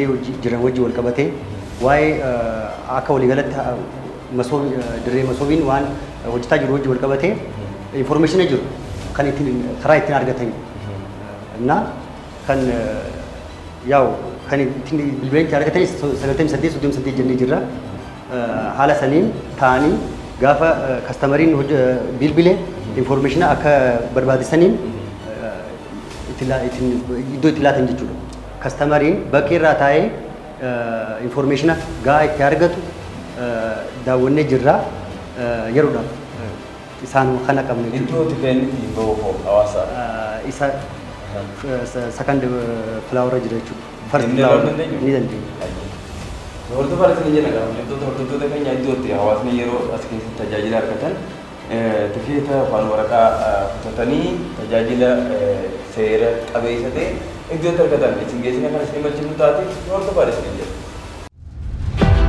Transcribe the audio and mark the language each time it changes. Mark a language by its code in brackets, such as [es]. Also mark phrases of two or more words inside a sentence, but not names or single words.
[om] jiran wajjin wal qabatee waa'ee akka waliigalatti dirree Masoobiin waan hojjetaa jiru wajjin wal qabatee information jiru kan ittiin karaa ittiin argatan እና kan yaa'u kan ittiin bilbileetti argatanis 98 jennee jirra haala saniin ta'anii gaafa kastamariin bilbile information akka barbaadisaniin iddoo itti laatan jechuudha. Kastamariin bakka irraa taa'ee information gahaa itti argatu daawwannee jirra yeroodhaaf isaan kana qabne. Iddoo itti kenni bahu hawaasa. Isa [en] second flower [om] jira jechuudha. [en] First flower [om] ni dandeenya. Hordofaa irratti ni jenna hordoftoota keenya iddoo itti hawaasni yeroo as keessatti tajaajila argatan tikeeta afaan waraqaa fudhatanii tajaajila seera qabeessa ta'e iddoo itti argatan isin geessina kan isin malchifnu taate hordofaa irratti ni jenna.